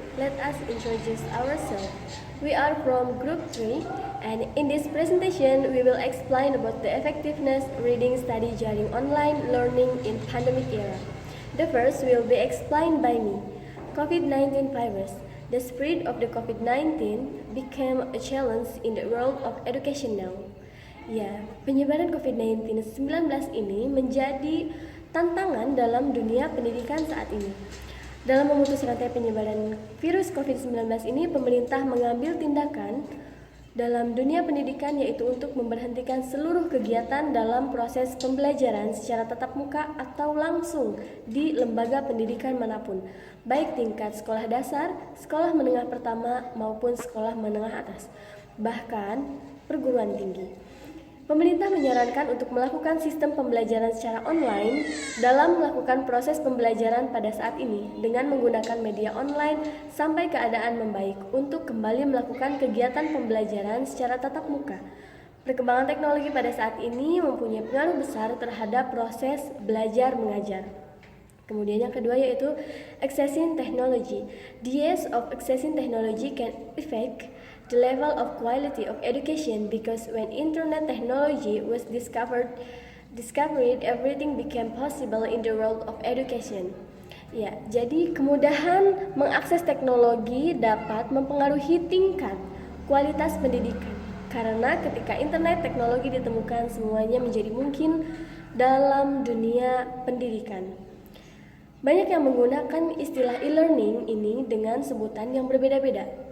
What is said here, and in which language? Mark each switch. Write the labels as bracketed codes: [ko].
[en] Let us introduce ourselves. We are from Group 3, and in this presentation, we will explain about the effectiveness reading study during online learning in pandemic era. The first will be explained by me. COVID-19 virus. The spread of the COVID-19 became a challenge in the world of education now. [id] Ya, penyebaran COVID-19 ini menjadi tantangan dalam dunia pendidikan saat ini. Dalam memutus rantai penyebaran virus COVID-19 ini, pemerintah mengambil tindakan dalam dunia pendidikan yaitu untuk memberhentikan seluruh kegiatan dalam proses pembelajaran secara tatap muka atau langsung di lembaga pendidikan manapun, baik tingkat sekolah dasar, sekolah menengah pertama maupun sekolah menengah atas, bahkan perguruan tinggi. Pemerintah menyarankan untuk melakukan sistem pembelajaran secara online dalam melakukan proses pembelajaran pada saat ini dengan menggunakan media online sampai keadaan membaik untuk kembali melakukan kegiatan pembelajaran secara tatap muka. Perkembangan teknologi pada saat ini mempunyai pengaruh besar terhadap proses belajar mengajar. Kemudian yang kedua yaitu accessing technology. [en] The use of accessing technology can affect the level of quality of education because when internet technology was discovered everything became possible in the world of education. [id] Ya, jadi kemudahan mengakses teknologi dapat mempengaruhi tingkat kualitas pendidikan. Karena ketika internet teknologi ditemukan, semuanya menjadi mungkin dalam dunia pendidikan. Banyak yang menggunakan istilah e-learning ini dengan sebutan yang berbeda-beda.